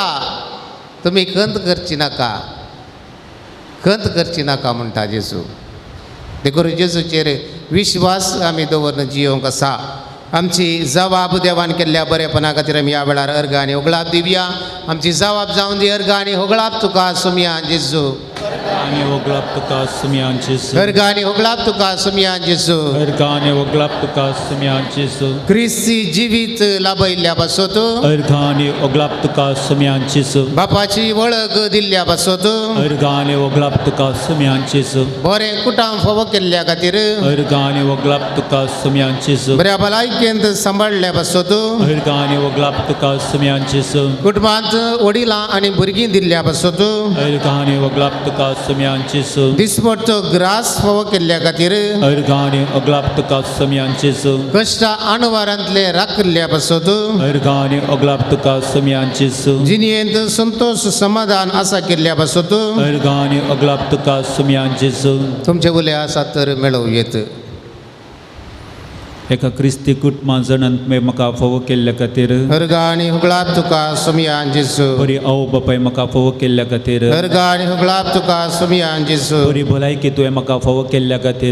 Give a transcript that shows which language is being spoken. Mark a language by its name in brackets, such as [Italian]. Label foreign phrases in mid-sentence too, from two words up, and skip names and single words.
[Konkani] तुमी खंत करची नाका खंत करची नाका म्हणटा जेजू. देखून जेजूचेर विश्वास आमी दवरून जियोंक आसा. आमची जबाब देवान केल्ल्या बरेपणा खातीर आमी ह्या वेळार अर्घ आनी होगळाप दिवया. आमची जबाब जावन दी अर्घ आनी होगळाप तुका सुमया जेजू. Ani oglap tuka sumyan Jesu. अर्घ आनी होगळाप तुका सुमया जेजू. Ergani oglap tuka sumyan Jesu. ख्रिस्ती जिवीत लाभयल्ल्या पासत Ergani oglap tuka sumyan Jesu. बापाची वळख दिल्ल्या पासत Ergani oglap tuka sumyan Jesu. बरें कुटाम फोव केल्ल्या खातीर Ergani oglap tuka sumyan Jesu. बऱ्या भलायकेंत सांबाळल्या पासत Ergani oglap tuka sumyan Jesu. कुटुंबांत वडिलां आनी भुरगीं दिल्ल्या पासत Ergani oglap tuka sumyan Jesu. दिसपडचो ग्रास फोव केल्ल्या खातीर Ergani oglap tuka sumyan Jesu. कश्टा आणवारांतले राखल्या पासत Ergani oglap tuka sumyan Jesu. जिणयेंत संतोष समाधान आसा केल्ल्या पासत Ergani oglap tuka sumyan Jesu. तुमचे उले आसात तर मेळोवयेत. एका क्रिस्ती कुटुंबां जणांत म्हाका फोव केल्ल्या खातीर अर्घ आनी होगळाप तुका सुमया जेजू. बरी आवय बापाय म्हाका फोव केल्ल्या खातीर अर्घ आनी होगळाप तुका सुमया जेजू. बरी भलायकी तुवें म्हाका फोव केल्ल्या खातीर